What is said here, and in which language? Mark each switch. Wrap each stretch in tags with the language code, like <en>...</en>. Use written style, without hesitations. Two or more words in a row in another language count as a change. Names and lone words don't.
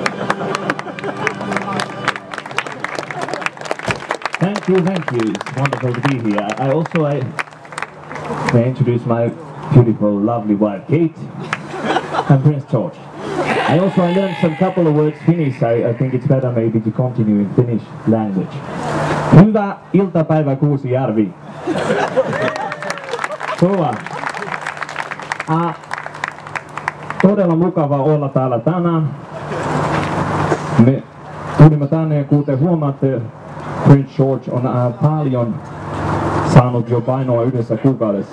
<en>Thank you. It's wonderful to be here. I may introduce my beautiful, lovely wife, Kate, and Prince George. I learned some couple of words Finnish. I think it's better maybe to continue in Finnish language.</en> <fi>Hyvää iltapäivää Kuusijärvi. Todella mukava olla täällä tänään. Me tulimme tänne ja kuten huomaatte, Prince George on paljon saanut jo painoa yhdessä kuukaudessa.</fi>